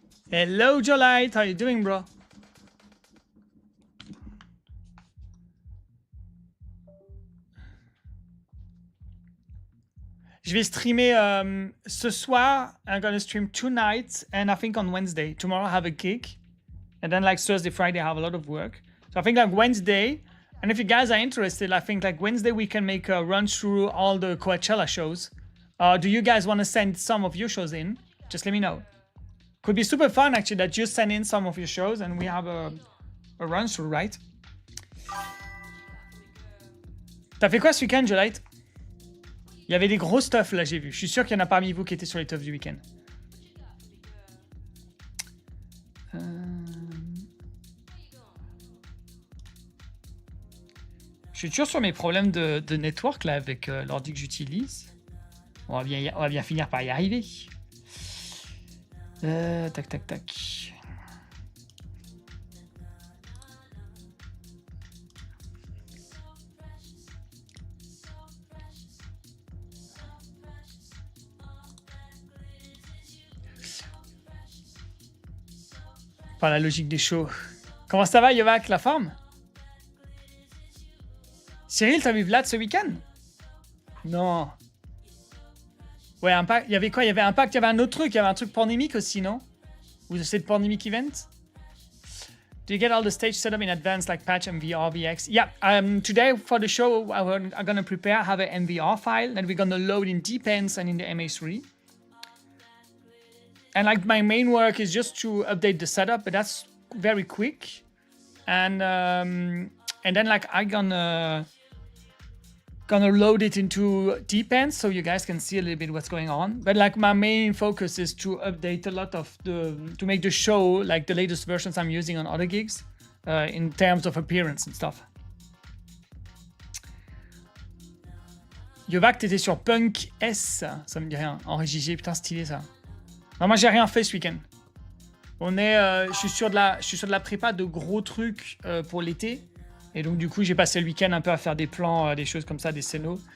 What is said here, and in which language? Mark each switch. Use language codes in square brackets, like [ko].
[en] Hello, Jolite. How you doing, bro? [fr] Je vais streamer ce soir. [en] I'm gonna stream 2 nights, and I think on Wednesday. Tomorrow I have a gig, and then like Thursday, Friday I have a lot of work. So I think like Wednesday, and if you guys are interested, I think like Wednesday we can make a run through all the Coachella shows. Do you guys want to send some of your shows in? Just let me know. Could be super fun actually that you send in some of your shows and we have a run through, right? [fr] T'as fait quoi ce week-end, Jolite? Il y avait des gros stuff là, j'ai vu. Je suis sûr qu'il y en a parmi vous qui étaient sur les toughs du week-end. Je suis toujours sur mes problèmes de network là avec l'ordi que j'utilise. On va bien finir par y arriver. Tac, tac, tac. Par la logique des shows. Comment ça va, Yovac, la forme? Cyril, t'as vu Vlad ce week-end? Non. Ouais, Impact. Il y avait quoi? Il y avait Impact, il y avait un autre truc. Il y avait un truc pandémique aussi, non? Ou c'est le pandemic event? [en] Do you get all the stage setup in advance, like patch MVR, VX? Yeah. Today for the show, I'm gonna prepare, have an MVR file that we're gonna load in Depends and in the MA3. And like my main work is just to update the setup, but that's very quick. And then like I'm gonna load it into Depends so you guys can see a little bit what's going on. But like my main focus is to update a lot of to make the show like the latest versions I'm using on other gigs in terms of appearance and stuff. [fr] Yovac, t'étais sur Punk S, ça me dit rien. En régie, putain stylé ça. Non, moi j'ai rien fait ce week-end. Je suis sur de la prépa de gros trucs pour l'été. Et donc, du coup, j'ai passé le week-end un peu à faire des plans, des choses comme ça, des scénos.